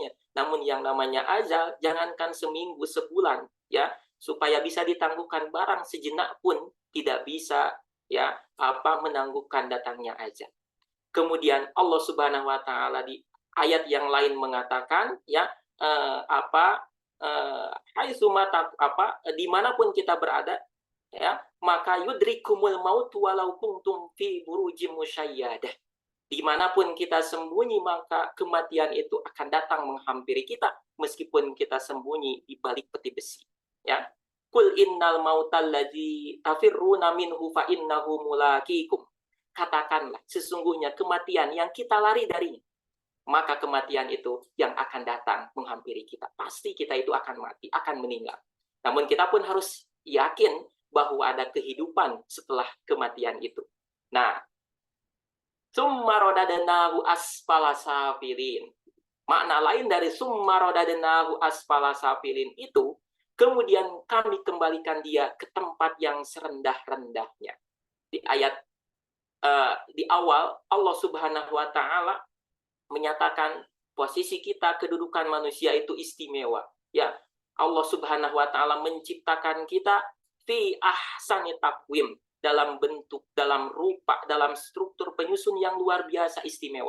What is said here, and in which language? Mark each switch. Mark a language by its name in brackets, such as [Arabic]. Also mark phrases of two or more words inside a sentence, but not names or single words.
[Indonesian] Namun yang namanya ajal, jangankan seminggu, sebulan, ya, supaya bisa ditangguhkan barang sejenak pun tidak bisa, ya, menangguhkan datangnya ajal. Kemudian Allah [Arabic] Subhanahu wa taala [Indonesian] di ayat yang lain mengatakan, ya, dimanapun kita berada, ya, maka [Arabic] يدرككم الموت ولو كنتم في بروج مشيدة. [Indonesian] Dimanapun kita sembunyi, maka kematian itu akan datang menghampiri kita, meskipun kita sembunyi di balik peti besi. [Arabic] Ya, قل إن الموت الذي تفرون منه فإنه ملاقيكم. [Indonesian] Katakanlah, sesungguhnya kematian yang kita lari darinya, maka kematian itu yang akan datang menghampiri kita. Pasti kita itu akan mati, akan meninggal. Namun kita pun harus yakin bahwa ada kehidupan setelah kematian itu. Nah, [Arabic] ثم رددناه أسفل سافلين. [Indonesian] Makna lain dari [Arabic] ثم رددناه أسفل سافلين [Indonesian] itu, kemudian kami kembalikan dia ke tempat yang serendah-rendahnya. Di ayat di awal, Allah [Arabic] Subhanahu wa Ta'ala [Indonesian] menyatakan posisi kita, kedudukan manusia itu istimewa. Ya, Allah [Arabic] Subhanahu wa Ta'ala [Indonesian] menciptakan kita [Arabic] في أحسن تقويم, [Indonesian] dalam bentuk, dalam rupa, dalam struktur penyusun yang luar biasa istimewa.